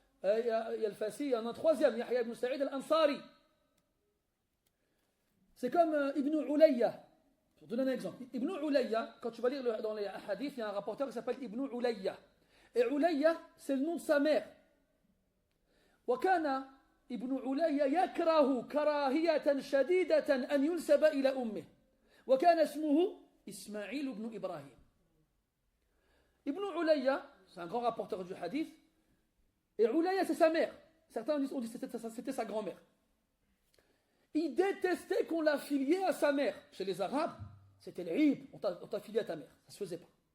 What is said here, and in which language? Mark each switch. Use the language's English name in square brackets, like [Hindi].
[French] Il y a le Fassi, il y en a un troisième, Yahya ibn Sa'id al-Ansari. C'est comme Ibn Ulayya. Pour donner un exemple. Ibn Ulayya, quand tu vas lire dans les hadiths, il y a un rapporteur qui s'appelle Ibn Ulayya. Et Ulayya, c'est le nom de sa mère. [Arabic] وكان ابن علي يكره كراهية شديدة أن ينسب إلى أمه وكان اسمه إسماعيل بن إبراهيم. [French] Ibn Ulayya, c'est un grand rapporteur du hadith, et Ulayya c'est sa mère. Certains ont dit que c'était sa grand-mère. Il détestait qu'on l'affiliait à sa mère. Chez les Arabes, c'était l'ib, on t'a affilié à ta mère. Ça se faisait pas.